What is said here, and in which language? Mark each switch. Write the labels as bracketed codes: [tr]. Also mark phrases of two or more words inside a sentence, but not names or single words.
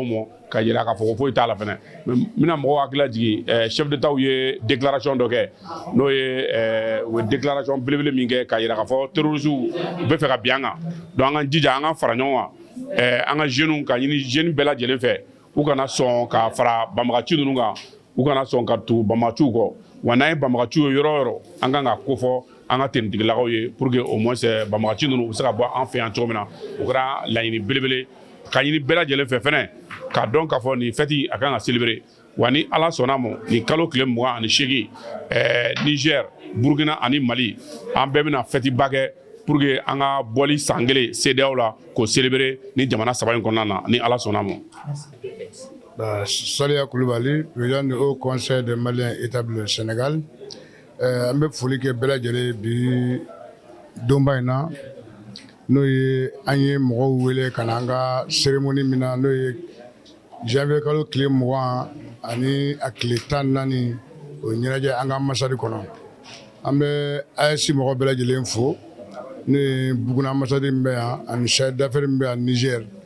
[bm] ma ka yira k'a fɔ ko foyi t'a la fɛnɛ n bɛna mɔgɔw hakili lajigin [fr] chef d'État [bm] ye déclaration dɔ kɛ n'o ye u ye déclaration belebele min kɛ ka yira k'a fɔ terroristes u bɛ fɛ ka bin an kan donc an ka jija an ka fara ɲɔgɔn kan an ka jeunes ka ɲini jeunes bɛɛ lajɛlen fɛ u kana sɔn ka fara banbagaci ninnu kan u kana sɔn ka tugu banbagaciw kɔ wa n'an ye banbagaciw ye yɔrɔ o yɔrɔ an kan ka ko fɔ an ka tenitigilakaw ye [fr] pour que au moins [bm] banbagaci ninnu u bɛ se ka bɔ an fɛ yan cogo min na o kɛra laɲini belebele ka ɲini bɛɛ lajɛlen fɛ fɛnɛ k'a dɔn k'a fɔ nin fête a kan ka célébrer wa ni Ala sɔnna ma nin kalo tile 28 Niger Burkina ani Mali an bɛɛ bɛna fête ba kɛ [fr] pour que [bm] an ka bɔli san kelen CEDEAO la k'o célébrer ni jamana 3 in kɔnɔna na ni Ala sɔnna ma. Saliya Kulubali, [fr] président du Haut Conseil des Maliens établi au Sénégal. [bm] An bɛ foli kɛ bɛɛ lajɛlen bi donba in na n'o ye an ye mɔgɔw wele ka na an ka cérémonie min na n'o ye janvier kalo tile 20 ani a tile 14 o ɲɛnajɛ an ka ambassade kɔnɔ an bɛ AES mɔgɔ bɛɛ lajɛlen fo n'o ye Buguna ambassade min bɛ yan ani [fr] chef d'affaires [bm] min bɛ yan Niger